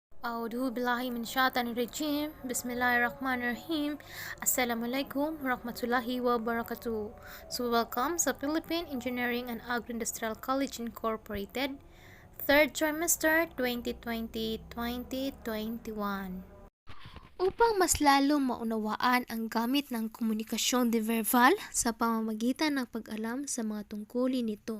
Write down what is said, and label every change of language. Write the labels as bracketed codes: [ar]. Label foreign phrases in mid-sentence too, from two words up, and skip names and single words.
[ar] أعوذ بالله من الشيطان الرجيم. بسم الله الرحمن الرحيم. السلام عليكم ورحمة الله وبركاته. [en] So welcome sa Philippine Engineering and Agro-Industrial College Incorporated, 3rd trimester 2020-2021. [tl] Upang mas lalong maunawaan ang gamit ng komunikasyon verbal sa pamamagitan ng pag-alam sa mga tungkulin nito.